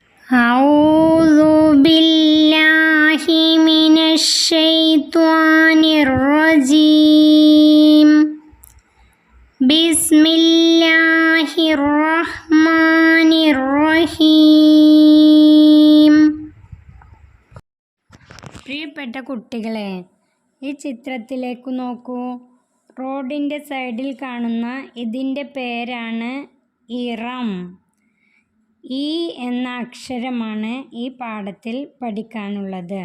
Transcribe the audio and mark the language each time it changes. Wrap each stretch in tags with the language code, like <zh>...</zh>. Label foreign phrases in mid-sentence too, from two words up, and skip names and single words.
<ar>أعوذ بالله من الشيطان الرجيم بسم الله الرحمن الرحيم.</ar> <ml>പ്രിയപ്പെട്ട കുട്ടികളെ, ഈ ചിത്രത്തിലേക്ക് നോക്കൂ. റോഡിൻ്റെ സൈഡിൽ കാണുന്ന ഇതിൻ്റെ പേരാണ് ഇറം. ഈ എന്ന അക്ഷരമാണ് ഈ പാഠത്തിൽ പഠിക്കാനുള്ളത്.</ml>